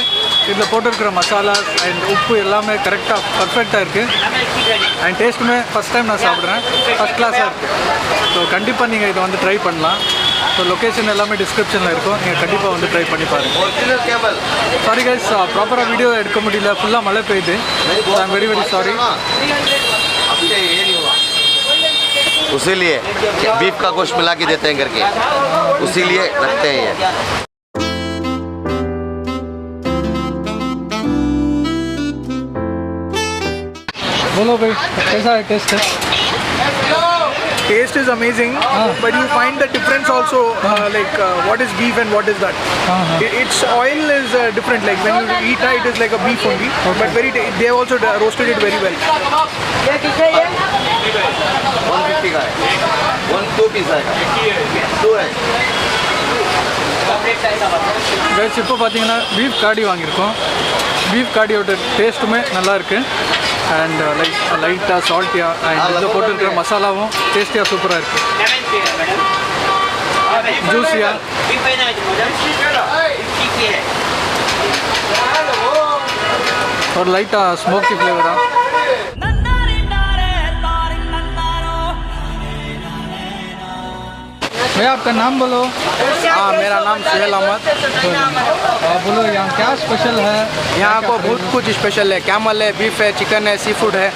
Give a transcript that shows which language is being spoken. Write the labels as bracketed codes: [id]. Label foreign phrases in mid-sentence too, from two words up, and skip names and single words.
[ta] இதில் போட்டிருக்கிற [en] masalas and [ta] உப்பு எல்லாமே கரெக்டாக பர்ஃபெக்டாக இருக்குது. அண்ட் டேஸ்ட்டுமே [en] first time [ta] நான் சாப்பிட்றேன். ஃபஸ்ட் கிளாஸாக இருக்குது. ஸோ கண்டிப்பாக நீங்கள் இதை வந்து ட்ரை பண்ணலாம். [en] so location [ta] எல்லாமே டிஸ்கிரிப்ஷனில் இருக்கும். நீங்கள் கண்டிப்பாக வந்து ட்ரை பண்ணி பாருங்கள். [en] sorry guys, [ta] ப்ராப்பராக வீடியோ எடுக்க முடியல. ஃபுல்லாக மழை பெய்யுது. [en] so I am very sorry. [hi] उसीलिए बीफ का गोश्त मिला के देते हैं करके, उसीलिए रखते हैं ये. बोलो भाई, कैसा है टेस्ट? [en] Taste is amazing, but you find the difference also, like what is beef and what is that. Its oil is different. Like when you eat it is like a beef only, but they have also roasted it very well. [hi] 150 का है. 2 पीस है. 2 है. [ta] கைஸ், இப்போ பார்த்தீங்கன்னா பீஃப் காடி வாங்கியிருக்கோம். பீஃப் காடியோட டேஸ்ட்டுமே நல்லாயிருக்கு. அண்ட் லைட்டாக சால்ட்டியாக அண்ட் இதில் போட்டுருக்கிற மசாலாவும் டேஸ்டியாக சூப்பராக இருக்குது. ஜூஸியாக ஒரு லைட்டாக ஸ்மோக்கி ஃப்ளேவராக. [hi] भैया आपका नाम बोलो. हाँ, मेरा नाम सुहेल अहमद. बोलो यहाँ क्या स्पेशल है? यहाँ पर बहुत कुछ स्पेशल है. कैमल है, बीफ है, चिकन है, [en] sea food [hi] है.